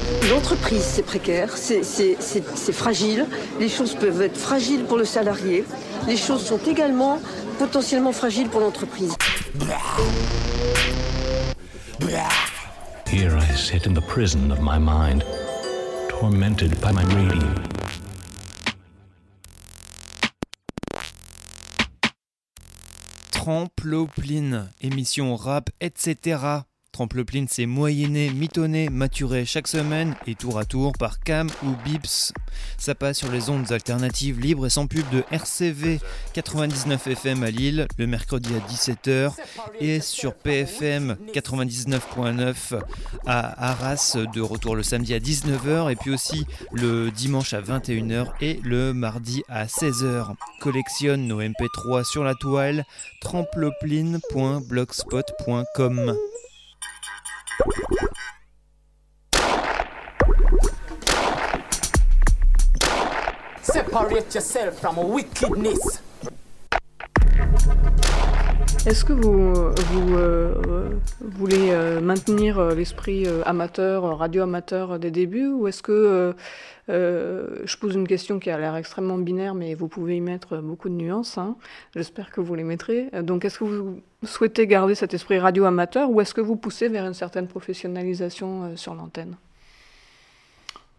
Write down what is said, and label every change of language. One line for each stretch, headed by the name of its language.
French: L'entreprise, c'est précaire, c'est fragile. Les choses peuvent être fragiles pour le salarié. Les choses sont également potentiellement fragiles pour l'entreprise.
English: Here I sit in the prison of my mind, tormented by my radio.
French: Tremplopline, émission rap, etc. Tremplopline, c'est moyenné, mitonné, maturé chaque semaine et tour à tour par Cam ou Bips. Ça passe sur les ondes alternatives libres et sans pub de RCV 99 FM à Lille le mercredi à 17h et sur PFM 99.9 à Arras de retour le samedi à 19h et puis aussi le dimanche à 21h et le mardi à 16h. Collectionne nos MP3 sur la toile tremplopline.blogspot.com.
English: Separate yourself from wickedness.
French: Est-ce que vous voulez maintenir l'esprit amateur, radio amateur des débuts, ou est-ce que je pose une question qui a l'air extrêmement binaire, mais vous pouvez y mettre beaucoup de nuances, hein. J'espère que vous les mettrez. Donc est-ce que vous souhaitez garder cet esprit radio amateur, ou est-ce que vous poussez vers une certaine professionnalisation sur l'antenne ?